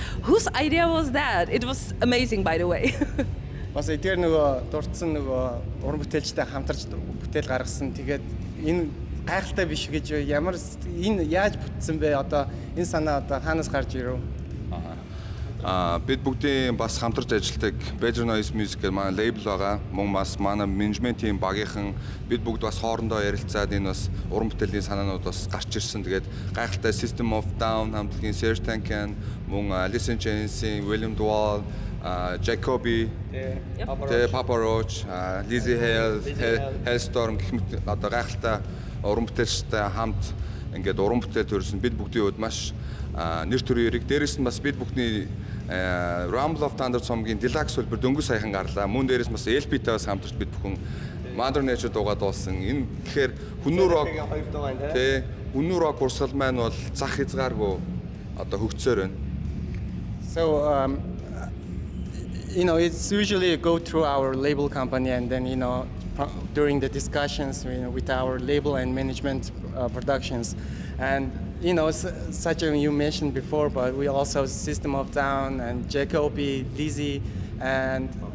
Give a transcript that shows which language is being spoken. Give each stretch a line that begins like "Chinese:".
English: Whose idea was that? It was amazing, by the way.
Mongolian: Бас эдгээр нөгөө дурдсан нөгөө уран бүтээлчтэй хамтарч бүтээл гаргасан. Тэгээд энэ гайхалтай биш гэж ямар энэ яаж бүтсэн бэ? Одоо энэ санаа одоо хаанаас гарч ирв? Бид бүгдийн бас хамтарч ажилладаг Better Noise Music гэх манай лейбл байгаа. Мөн бас манай менежментийн багийнхан бид бүгд бас хоорондоо ярилцаад энэ бас уран бүтээлийн санаанууд бас гарч ирсэн. Тэгээд гайхалтай System of Down хамтлагийн Serge Tankian, мөн Alice in Chains-ийн William Duval, Jacoby, Papa Roach, Lizzie Hailstorm гэх мэт одоо гайхалтай уран бүтээлчтэй хамт ингээд уран бүтээл төрсөн. Бид бүгдийн хувьд маш нэр төрийн эрэг. Дээрээс нь бас бид бүхний Rumble of Thunder цомгийн deluxe хөлбөр дөнгөж саяхан гарлаа. Мөн дээрээс бас LP-тэй бас хамтарч бид бүхэн Mother Nature дуугаа дуулсан. Энэ тэгэхээр HUNNU rock тий HUNNU rock урсгал маань бол зах хязгааргүй одоо хөгжсөөр байна.
English: So you know, it's usually go through our label company, and then, you know, during the discussions, you know, with our label and management productions, and you know, such as you mentioned before, but we also System of Down and Jacoby, Lizzie, and